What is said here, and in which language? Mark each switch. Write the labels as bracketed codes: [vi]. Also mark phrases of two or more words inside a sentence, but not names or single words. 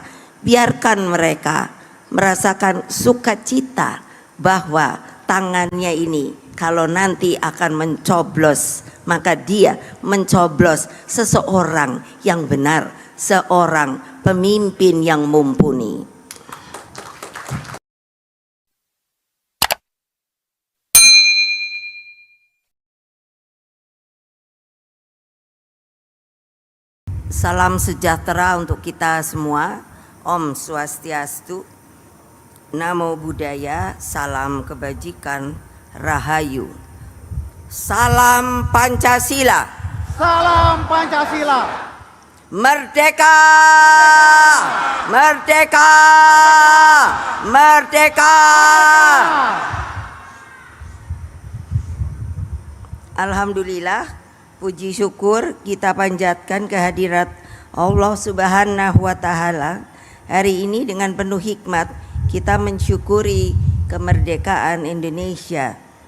[id] Biarkan mereka merasakan sukacita bahwa tangannya ini kalau nanti akan mencoblos, maka dia mencoblos seseorang yang benar, seorang pemimpin yang mumpuni. Salam sejahtera untuk kita semua. Om Swastiastu, Namo Buddhaya, salam kebajikan, Rahayu. Salam Pancasila. Salam Pancasila. Merdeka! Merdeka! Merdeka! Alhamdulillah, puji syukur kita panjatkan kehadirat Allah [ar] سبحانه وتعالى. [id] Hari ini dengan penuh hikmat kita mensyukuri kemerdekaan Indonesia.